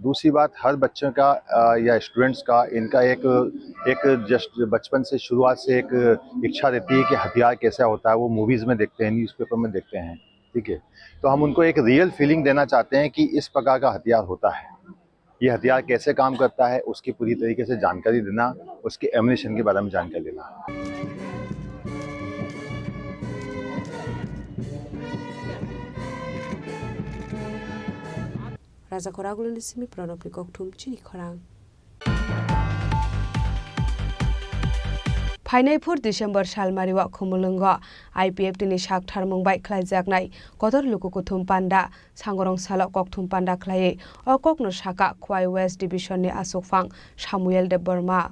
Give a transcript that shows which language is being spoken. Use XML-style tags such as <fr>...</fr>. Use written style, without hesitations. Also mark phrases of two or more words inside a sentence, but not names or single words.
<hi>दूसरी बात, हर बच्चों का या स्टूडेंट्स का इनका एक जस्ट बचपन से शुरुआत से एक इच्छा रहती है कि हथियार कैसा होता है, वो मूवीज़ में देखते हैं, न्यूज़पेपर में देखते हैं, ठीक है। तो हम उनको एक रियल फीलिंग देना चाहते हैं कि इस प्रकार का हथियार होता है, ये हथियार कैसे काम करता है, उसकी पूरी तरीके से जानकारी देना, उसके एम्युनिशन के बारे में जानकारी देना।</hi> <trp>Raja Khorang Simi Pranopli Koktum Chini Khorang. Fainai 4 December Shalmariwa Khumulunga IPF Tini Shak Tharmung Bai Klai Jaknai Kotor Luku Kuthum Panda Sangorong Salok Kokthum Panda Klai or Kokno Shaka Kwai West Division ni Asokfang Samuel de Burma.</trp>